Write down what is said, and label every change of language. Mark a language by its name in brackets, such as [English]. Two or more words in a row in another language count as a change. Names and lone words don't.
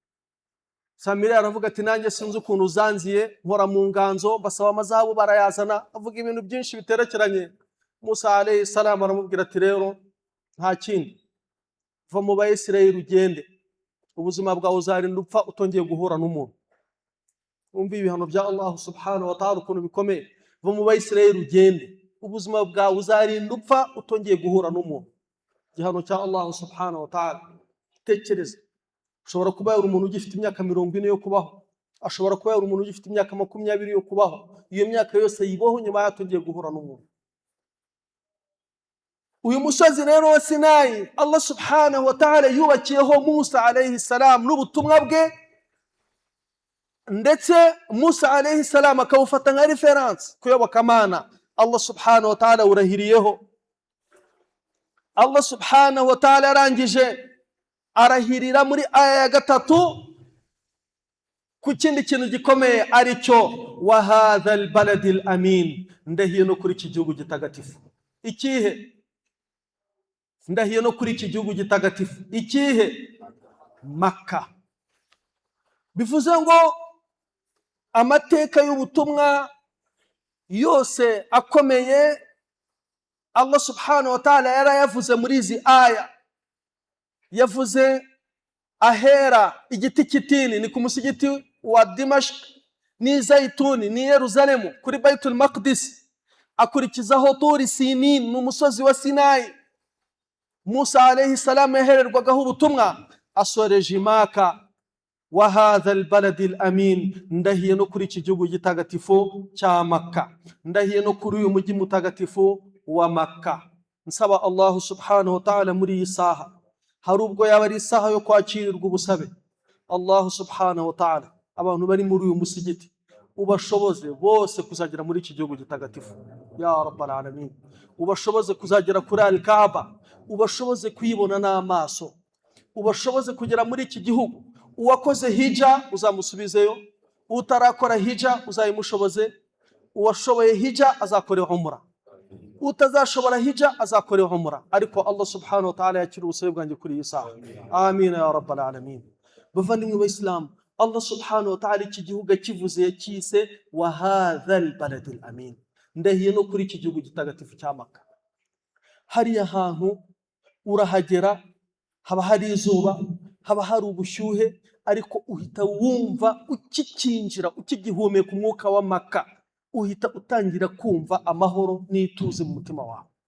[Kinyarwanda] Samiri aravuga ati nanjye sinzi ukuntu uzanziye, nkora mu nganzo basaba amazahabu barayazana, avuga ibintu byinshi biterekeranye. Musa [Arabic] عليه السلام [Kinyarwanda] aramubwira ati rero nta kindi, va mu Bayisirayeli ugende, ubuzima bwawe uzarinda upfa utongeye guhura n'umuntu. Umva ibihano bya [Arabic] الله سبحانه وتعالى [Kinyarwanda] ukuntu bikomeye. Va mu Bayisirayeli ugende, ubuzima bwawe uzarinda upfa utongeye guhura n'umuntu. Igihano cya [Arabic] الله سبحانه وتعالى. [Kinyarwanda] Tekereza, ushobora kuba yari umuntu ugifite imyaka 40 yo kubaho, ashobora kuba yari umuntu ugifite imyaka 20 yo kubaho, iyo myaka yose yiboho nyuma yatongeye guhura n'umuntu. Uyu musozi rero wa Sinayi [Arabic] الله سبحانه وتعالى [Kinyarwanda] yubakiyeho Musa [Arabic] عليه السلام [Kinyarwanda] n'ubutumwa bwe, ndetse Musa [Arabic] عليه السلام [Kinyarwanda] akawufata nka reference kuyobokamana. [Arabic] الله سبحانه وتعالى [Kinyarwanda] urahiriyeho. [Arabic] الله سبحانه وتعالى [Kinyarwanda] arangije arahirira muri aya ya 3 ku kindi kintu gikomeye, aricyo [Arabic] وهذا البلد الأمين, [Kinyarwanda] ndahiye no kuri iki gihugu gitagatifu. Ikihe? Ndahiye no kuri iki gihugu gitagatifu. Ikihe? Makka. Bivuze ngo amateka y'ubutumwa yose akomeye [Arabic] الله سبحانه وتعالى [Kinyarwanda] yarayavuze muri izi aya. Yavuze ahera igiti kitini ni ku musigiti wa Dimashq, ni Zaituni ni Yerusalemu kuri Baitul Maqdis, akurikizaho Turi Sinin n'umusozi wa Sinayi. Musa [Arabic] عليه السلام [Kinyarwanda] yahererwagaho ubutumwa, asoreje Maka. [Arabic] وهذا البلد الأمين, [Kinyarwanda] ndahiye no kuri iki gihugu gitagatifu cya Makka, ndahiye no kuri uyu mujyi mutagatifu wa Makka. Nsaba [Arabic] الله سبحانه وتعالى [Kinyarwanda] muri iyi saha, hari ubwo yaba ari isaha yo kwakirirwa ubusabe, [Arabic] الله سبحانه وتعالى [Kinyarwanda] abantu bari muri uyu musigiti ubashoboze bose kuzagera muri iki gihugu gitagatifu [Arabic] يا رب العالمين, [Kinyarwanda] ubashoboze kuzagera kuri al-Kaaba, ubashoboze kuyibona n'amaso, ubashoboze kugera muri iki gihugu. Uwakoze hija uzamusubizeyo, utarakora hija uzayimushoboze, uwashoboye hija azakore umra, utazashobora hija azakore umra. Ariko [Arabic] الله سبحانه وتعالى [Kinyarwanda] yakira ubusabe bwanjye kuri iyi saha. [Arabic] آمين يا رب العالمين. [Kinyarwanda] Bavandimwe b'Islam, [Arabic] الله سبحانه وتعالى [Kinyarwanda] iki gihugu kivuze yakise [Arabic] وهذا البلد الأمين, [Kinyarwanda] ndahiye no kuri iki gihugu gitagatifu cya Makka. Hariya hantu urahagera, haba hari izuba, haba hari ubushyuhe, ariko uhita wumva ukikinjira, ukigihumeka umwuka wa Makka, uhita utangira kumva amahoro n'ituze mu mutima wawe.